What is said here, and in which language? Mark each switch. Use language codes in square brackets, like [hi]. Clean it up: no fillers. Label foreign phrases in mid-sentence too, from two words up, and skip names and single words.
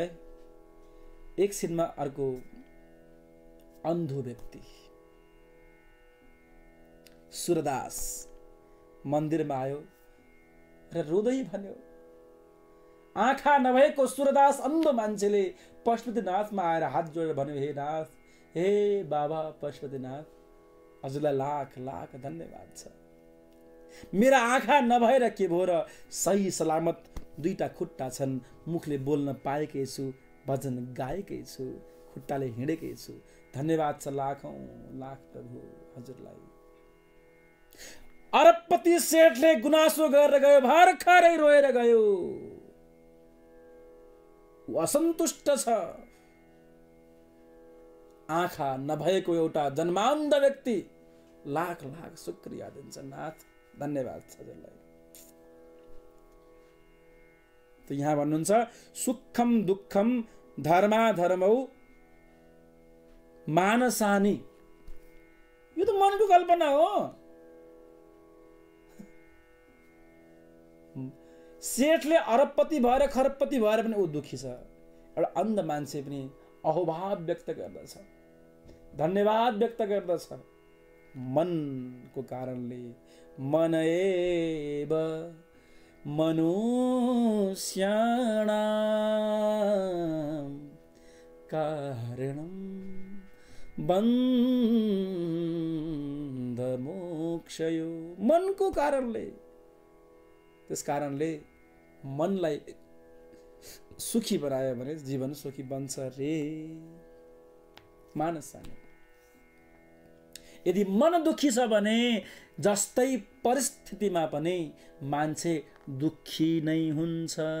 [ne] एकछिनमा अर्को अन्धो व्यक्ति सुरदास मन्दिरमा आयो र रोदै भन्यो। आँखा नभएको सुरदास अन्धो मान्छेले पशुपतिनाथमा आएर हात जोडेर भन्यो, हे नाथ, हे बाबा पशुपतिनाथ, हजुरलाई लाख लाख धन्यवाद छ। मेरा आँखा नभएर के भयो र सही सलामत 2टा खुट्टा छन्, मुखले बोल्न पाएकै छु, भजन गाएकै छु, खुट्टाले हिँडेकै छु। धन्यवाद छ लाखौं लाख प्रभु हजुरलाई। अरबपति सेठले गुनासो गरेर गयो, भर्खरै रोएर गयो। ऊ असन्तुष्ट छ। आँखा नभएको एउटा जन्मान्ध व्यक्ति लाख लाख शुक्रिया दिन्छ, नाथ धन्यवाद छ हजुरलाई। त यहाँ भन्नुहुन्छ [sa] सुखम दुःखम धर्मा धर्मौ मानसानी। [ne] यो त मनको कल्पना हो। सेठले अरबपति भएर खरबपति भएर पनि ऊ दुखी छ। एउटा अन्ध मान्छे पनि अहोभाव व्यक्त गर्दछ, धन्यवाद व्यक्त गर्दछ। मनको कारणले [sa] मन एव मनुष्याणां कारणं बन्ध मोक्षयो। [ne] मनको कारणले, त्यस कारणले मनलाई सुखी बनायो भने जीवन सुखी बन्छ रे। मानसानी। यदि मन दुखी छ भने जस्तै परिस्थितिमा पनि मान्छे दुखी नै हुन्छ।